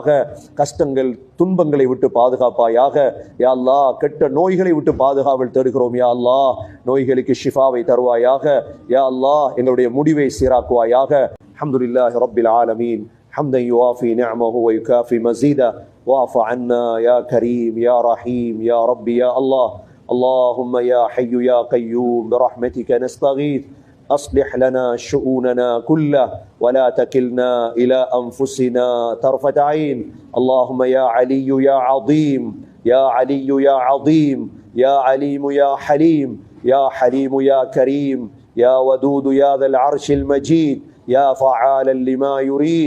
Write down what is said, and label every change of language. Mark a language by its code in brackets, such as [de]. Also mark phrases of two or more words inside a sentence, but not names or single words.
[ta] கஷ்டங்கள் துன்பங்களை விட்டு பாதுகாப்பாயாக. [ar] يا الله, [ta] கெட்ட நோய்களை விட்டு பாதுகாவல் தேடுகிறோம். [ar] يا الله, [ta] நோய்களுக்கு ஷிஃபாவை தருவாயாக. [ar] يا الله, [ta] எங்களுடைய முடிவை சீராக்குவாயாக. [ar] الحمد لله رب العالمين. حمدا يوافي نعمه و يكافئ مزيده. واعف عنا يا كريم يا رحيم يا ربي يا الله. اللهم يا حي يا قيوم برحمتك نستغيث أصلح لنا شؤوننا كله ولا تكلنا إلى أنفسنا طرفة عين. اللهم يا علي يا عظيم يا علي يا عظيم يا عليم يا حليم يا حليم يا كريم يا ودود يا ذا العرش المجيد يا فعالا لما يريد.